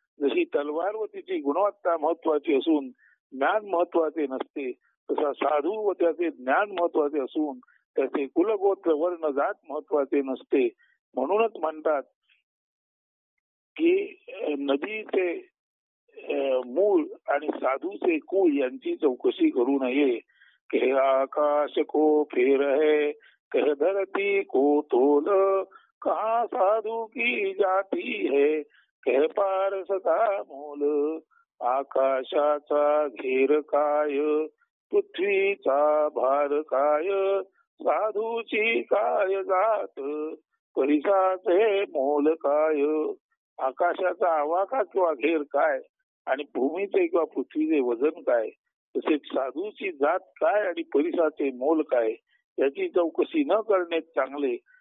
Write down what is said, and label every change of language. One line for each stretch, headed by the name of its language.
Marathi: जशी तलवार व तिची गुणवत्ता महत्वाची असून ज्ञान महत्वाचे नसते तसा साधू व त्याचे ज्ञान महत्वाचे असून त्याचे कुलगोत्र वर्ण जात महत्वाचे नसते. म्हणूनच म्हणतात की नदीचे मूळ आणि साधूचे कुळ यांची चौकशी करू नये.
Hindi: कह आकाश को फेर है कह धरती को तोल कहा साधु की जाती है कह पारस का मोल.
Marathi: आकाशाचा घेर काय पृथ्वीचा भार काय साधूची काय जात परिसाचे मोल काय. आकाशाचा आवाका किंवा घेर काय आणि भूमीचे किंवा पृथ्वीचे वजन काय, तसेच साधूची जात काय आणि परिसाचे मोल काय याची चौकशी न करणे चांगले.